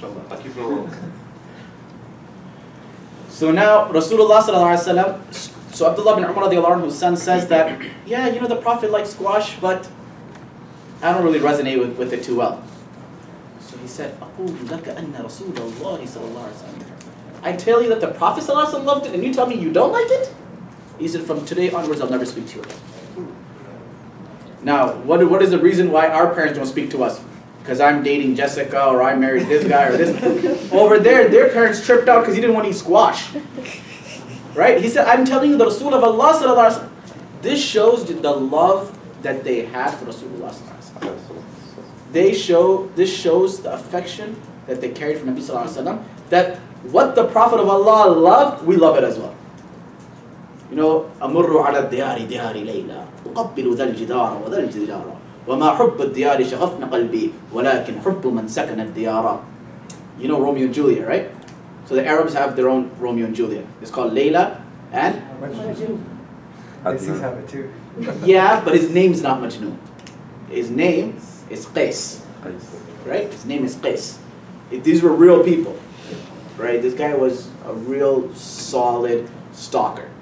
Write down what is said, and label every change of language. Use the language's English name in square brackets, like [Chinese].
[English] I'll keep it rolling. So now Rasulullah sallallahu alaihi wasallam. So Abdullah bin Umar radiallahu anhu's son says that, yeah, you know, the Prophet likes squash, but I don't really resonate with it too well. So he said, [Arabic] أقول لك أن رسول الله صلى الله عليه وسلم. [English] I tell you that the Prophet ﷺ loved it, and you tell me you don't like it? He said, from today onwards, I'll never speak to you again. Now, what is the reason why our parents don't speak to us? Because I'm dating Jessica, or I married this guy, or this. Over there, their parents tripped out because he didn't want to eat squash. Right? He said, I'm telling you, the Rasul of Allah ﷺ. This shows the love that they had for Rasulullah ﷺ. This shows the affection that they carried for Nabi ﷺ, that what the Prophet of Allah loved, we love it as well. You know, [Arabic] أمر على الديار ديار ليلى أقبل ذا الجدار وذا الجدار وما حب الديار شغفن قلبي ولكن حب من سكن الديار. [English] You know Romeo and Juliet, right? So the Arabs have their own Romeo and Juliet. It's called Layla and Sikhs have it too. yeah, but his name's not Majnun. His name is Qais, right? His name is Qais. These were real people, right? This guy was a real solid stalker.